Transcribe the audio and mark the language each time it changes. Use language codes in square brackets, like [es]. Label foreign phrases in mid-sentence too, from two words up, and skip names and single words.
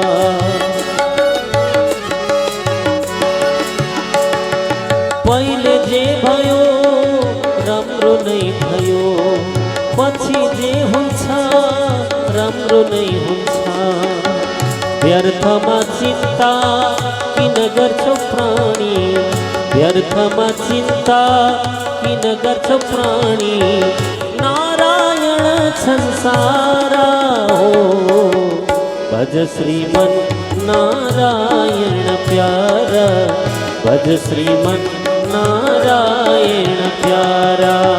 [ne] पहिले जे भयो राम्रो नै भयो, पछि जे हुन्छ राम्रो नै हुन्छ। व्यर्थमा चिन्ता किन गर्छौ प्राणी, व्यर्थमा चिन्ता किन गर्छौ प्राणी। नारायण संसारा हो, [hi] भज श्रीमन नारायण प्यारा, भज श्रीमन नारायण प्यारा।